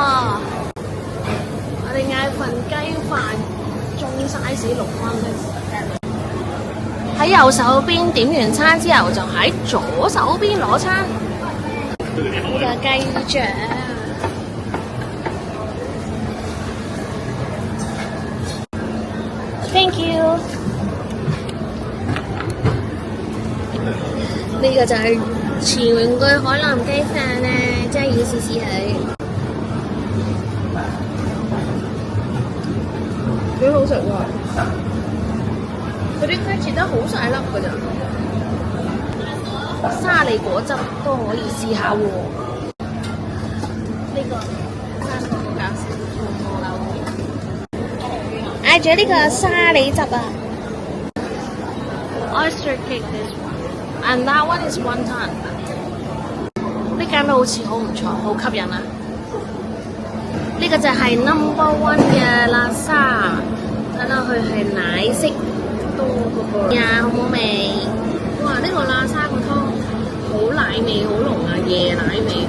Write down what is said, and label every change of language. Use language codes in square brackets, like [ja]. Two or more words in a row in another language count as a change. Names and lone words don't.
[yue] 我哋嗌份雞飯，中size 6蚊。喺右手邊點完餐之後，就喺左手邊攞餐。呢個雞掌。 [en] Thank you。 [yue] 呢個就係前玩具海南雞飯咧，真係要試試佢。幾好食喎！佢啲雞切得好細粒㗎咋，沙梨果汁都可以試下喎。呢個生果好搞笑，紅柳。嗌咗呢個沙梨汁啊 ！ [en] Oyster cake this one, and that one is wonton。 [yue] 呢間都好似好唔錯，好吸引啊！呢個就係 No.1 嘅叻沙，睇落去係奶色多嘅噃。呀，好唔好味？哇！呢個叻沙個湯好奶味，好濃啊，椰奶味。